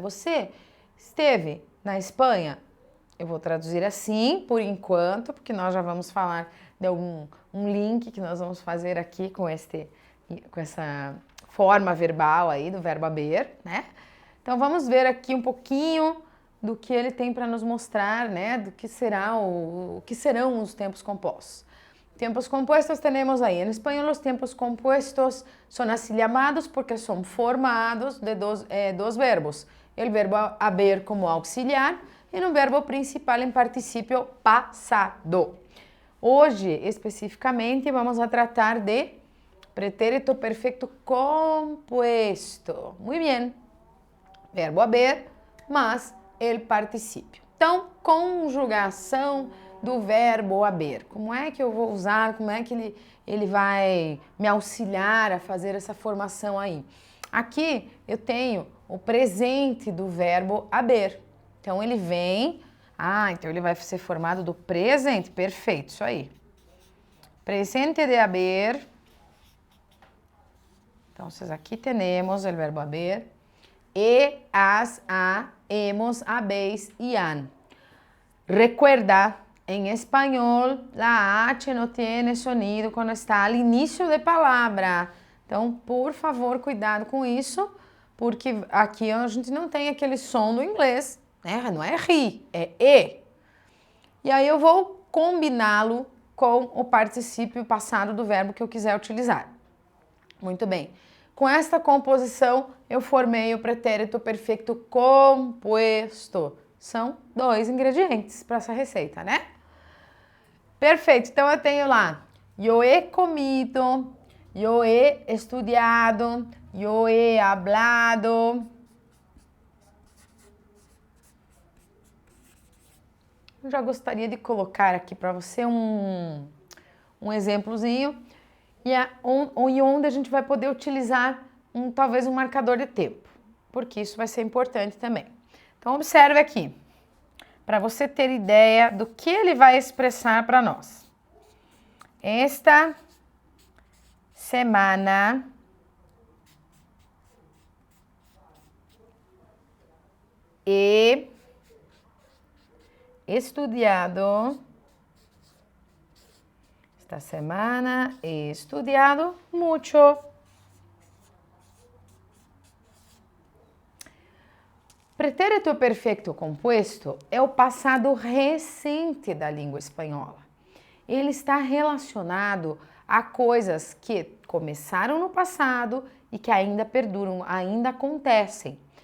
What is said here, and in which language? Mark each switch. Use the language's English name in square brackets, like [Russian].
[Portuguese] Você esteve na Espanha? Eu vou traduzir assim, por enquanto, porque nós já vamos falar de um link que nós vamos fazer aqui com essa forma verbal aí do verbo haber, né? Então vamos ver aqui um pouquinho do que ele tem para nos mostrar, né? Do que o que serão os tempos compostos. [Spanish] Tempos compuestos tenemos ahí. En español los tiempos compuestos son así llamados porque son formados de dos verbos. El verbo haber como auxiliar e um verbo principal em particípio passado. Hoje, especificamente, vamos a tratar de pretérito perfecto compuesto. Muy bien. [Portuguese] Verbo haber, mas el particípio. Então, conjugação do verbo haber. Como é que eu vou usar? Como é que ele vai me auxiliar a fazer essa formação aí? Aqui eu tenho o presente do verbo haber. Então ele vem, então ele vai ser formado do presente, perfeito, isso aí. Presente de haber. Então, aqui temos o verbo haber. [Spanish] E, has, a, hemos, habéis y han. Recuerda, en español, la H no tiene sonido quando está al inicio de palavra. [Portuguese] Então, por favor, cuidado com isso, porque aqui a gente não tem aquele som do inglês, né? Não é ri, é e. E aí eu vou combiná-lo com o particípio passado do verbo que eu quiser utilizar. Muito bem. Com esta composição, eu formei o pretérito perfeito composto. São 2 ingredientes para essa receita, né? Perfeito, então eu tenho lá, yo he comido, yo he estudiado, yo he hablado. Eu já gostaria de colocar aqui para você um exemplozinho e onde a gente vai poder utilizar talvez um marcador de tempo, porque isso vai ser importante também. Então, observe aqui, para você ter ideia do que ele vai expressar para nós. [Spanish] Esta semana he estudiado. Esta semana he estudiado mucho. [Portuguese] Pretérito perfeito composto é o passado recente da língua espanhola. Ele está relacionado a coisas que começaram no passado e que ainda perduram, ainda acontecem.